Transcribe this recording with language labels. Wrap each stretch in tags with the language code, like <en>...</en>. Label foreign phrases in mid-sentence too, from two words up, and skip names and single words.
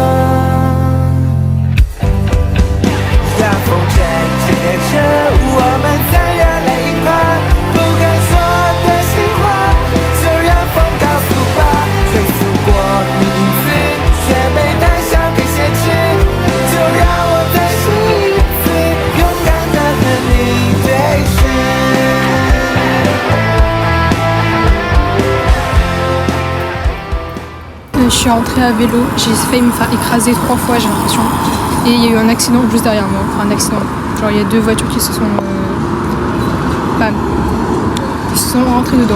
<zh>大风正接着我们在热泪盈眶，不敢说的心话就让风告诉吧，追溯过你影子却被带上给挾持，就让我再试一次勇敢的和你对视。</zh> <fr>Je suis rentrée à vélo, j'ai failli me faire écraser 3 fois j'ai l'impression. Et il y a eu un accident juste derrière moi, enfin un accident. Genre il y a 2 voitures qui se sont rentrées dedans.</fr>